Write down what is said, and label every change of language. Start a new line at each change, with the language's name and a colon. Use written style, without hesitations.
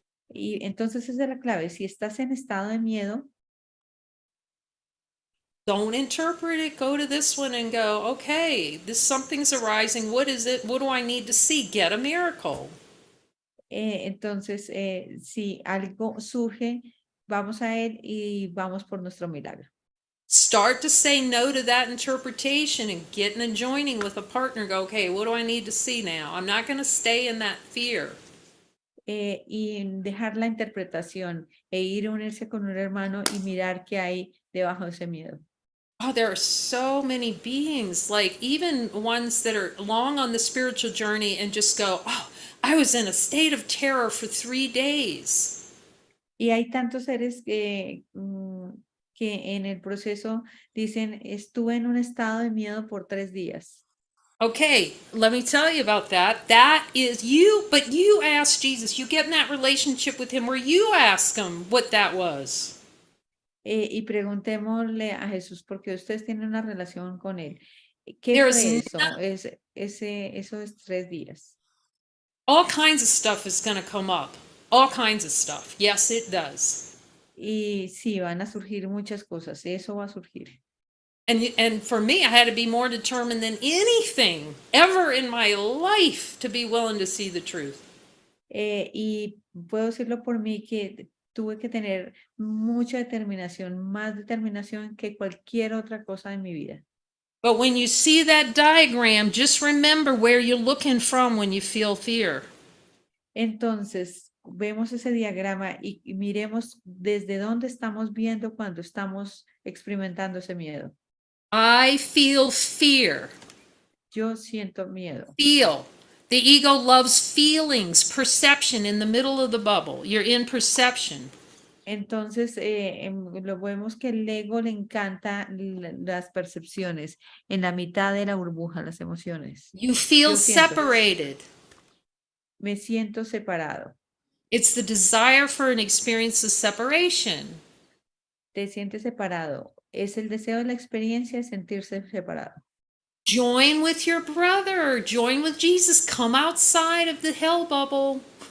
Spanish: Y entonces esa es la clave. Si estás en estado de miedo,
English: don't interpret it. Go to this one and go, okay, this something's arising. What is it? What do I need to see? Get a miracle.
Spanish: entonces si algo surge, vamos a él y vamos por nuestro milagro.
English: Start to say no to that interpretation and get in a joining with a partner. Go, okay, what do I need to see now? I'm not going to stay in that fear.
Spanish: Y dejar la interpretación e ir a unirse con un hermano y mirar qué hay debajo de ese miedo.
English: Oh, there are so many beings, like even ones that are long on the spiritual journey and just go, oh, I was in a state of terror for 3 days.
Spanish: Y hay tantos seres que en el proceso dicen, estuve en un estado de miedo por 3 días.
English: Okay, let me tell you about that. That is you, but you ask Jesus. You get in that relationship with him where you ask him what that was.
Spanish: Y preguntémosle a Jesús, porque ustedes tienen una relación con él. ¿Qué
English: There's
Spanish: fue eso? Esos 3 días.
English: all kinds of stuff is going to come up. All kinds of stuff. Yes, it does.
Spanish: Y sí, van a surgir muchas cosas. Eso va a surgir.
English: And for me, I had to be more determined than anything ever in my life to be willing to see the truth.
Spanish: Y puedo decirlo por mí que tuve que tener mucha determinación, más determinación que cualquier otra cosa en mi vida.
English: But when you see that diagram, just remember where you're looking from when you feel fear.
Spanish: Entonces, vemos ese diagrama y miremos desde dónde estamos viendo cuando estamos experimentando ese miedo.
English: I feel fear.
Spanish: Yo siento miedo.
English: Feel. The ego loves feelings, perception in the middle of the bubble. You're in perception.
Spanish: Entonces, lo vemos que el ego le encanta las percepciones en la mitad de la burbuja, las emociones.
English: You feel
Spanish: Yo siento.
English: separated.
Spanish: Me siento separado.
English: It's the desire for an experience of separation.
Spanish: Te sientes separado. Es el deseo de la experiencia de sentirse separado.
English: Join with your brother, join with Jesus, come outside of the hell bubble.